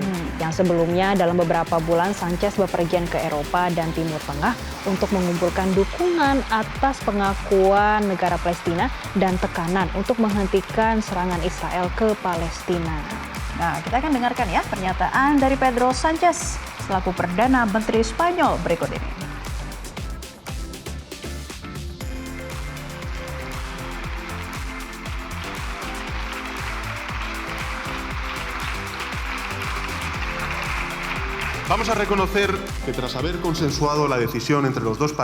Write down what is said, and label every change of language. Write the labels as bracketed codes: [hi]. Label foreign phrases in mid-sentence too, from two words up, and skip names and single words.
[id] Yang sebelumnya dalam beberapa bulan Sanchez bepergian ke Eropa dan Timur Tengah untuk mengumpulkan dukungan atas pengakuan negara Palestina dan tekanan untuk menghentikan serangan Israel ke Palestina. Nah, kita akan dengarkan ya pernyataan dari Pedro Sanchez selaku Perdana Menteri Spanyol berikut ini. [es] Vamos a reconocer que tras haber consensuado la decisión entre los 2